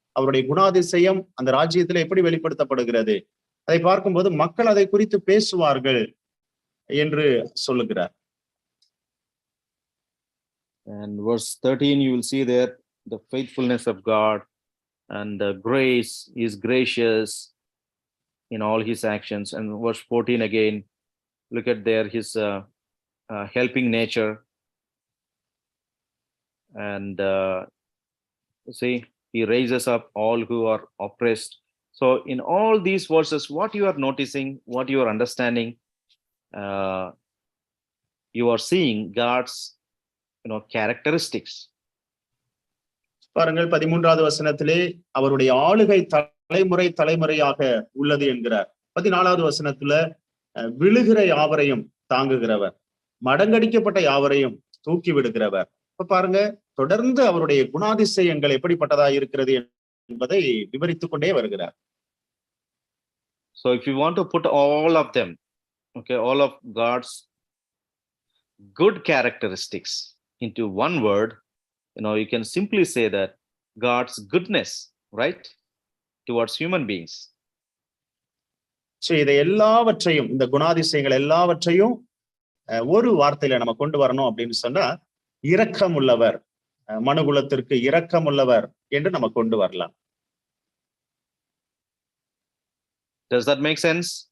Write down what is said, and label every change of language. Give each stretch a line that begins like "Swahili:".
Tamil: அவருடைய குணாதிசயம் அந்த ராஜ்யத்துல எப்படி வெளிப்படுத்தப்படுகிறது அதை பார்க்கும்போது மக்கள் அதை குறித்து பேசுவார்கள் என்று சொல்லுகிறார்.
English: And verse 13, you will see there the faithfulness of God, and the grace is gracious in all his actions. And verse 14 again, look at there his helping nature, and see, he raises up all who are oppressed. So in all these verses, what you are noticing, what you are understanding, you are seeing God's characteristics.
Tamil: பாருங்கள் 13வது வசனத்திலே அவருடைய ஆளுகை தலைமுறையாக உள்ளது என்கிறார். 14வது வசனத்துல விழுகிற யாவரையும் தாங்குகிறவர், மடங்கடிக்கப்பட்ட யாவரையும் தூக்கி விடுகிறவர். இப்ப பாருங்க, தொடர்ந்து அவருடைய குணாதிசயங்கள் எப்படிப்பட்டதா இருக்கிறது என்பதை விவரித்துக் கொண்டே வருகிறார்.
English: So if you want to put all of them, okay, all of God's good characteristics into one word, you can simply say that God's goodness, right, towards human beings.
Tamil: So இதை எல்லாவற்றையும், இந்த குணாதிசயங்கள் எல்லாவற்றையும் ஒரு வார்த்தையில நம்ம கொண்டு வரணும் அப்படின்னு சொன்னா, இரக்கம் உள்ளவர், மனுகுலத்திற்கு இரக்கம் உள்ளவர் என்று நம்ம கொண்டு வரலாம்.
English: Does that make sense?